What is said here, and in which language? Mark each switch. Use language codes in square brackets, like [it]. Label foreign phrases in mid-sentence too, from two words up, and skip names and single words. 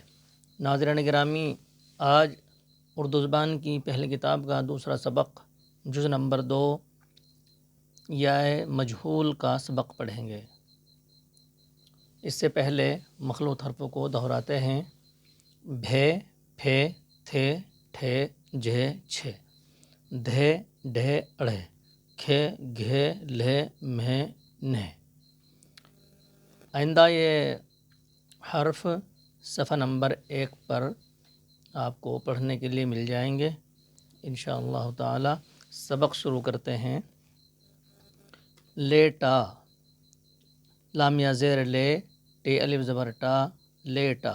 [ur] ناظرین گرامی، آج اردو زبان کی پہلی کتاب کا دوسرا سبق جز نمبر 2 یائے مجہول کا سبق پڑھیں گے۔ اس سے پہلے مخلوط حرفوں کو دہراتے ہیں۔ بھے، پھے، تھے، ٹھے، جھے، چھے، دھے، ڈھے، اڑھے، کھے، گھے، لھے، مھے، نھے۔ آئندہ یہ حرف صفحہ نمبر 1 پر آپ کو پڑھنے کے لیے مل جائیں گے [ar] انشاءاللہ تعالی۔ [ur] سبق شروع کرتے ہیں۔ لیٹا، لام یا زیر لے، ٹے الف زبر ٹا، لیٹا۔